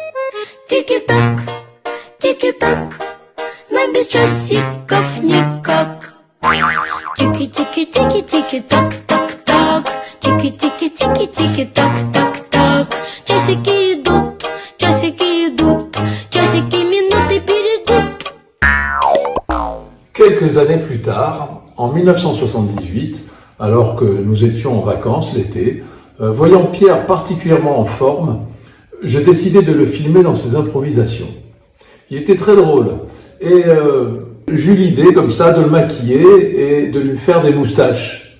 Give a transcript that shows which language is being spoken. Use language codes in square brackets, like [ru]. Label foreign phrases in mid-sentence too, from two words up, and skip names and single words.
[ru] Тики так, нам без часиков никак. Тики тики тики тики так так так, тики тики тики тики так так так. Часики идут, часики минуты берегут. [fr] Quelques années plus tard, en 1978, alors que nous étions en vacances l'été, voyant Pierre particulièrement en forme, je décidai de le filmer dans ses improvisations. Il était très drôle et j'eus l'idée comme ça de le maquiller et de lui faire des moustaches.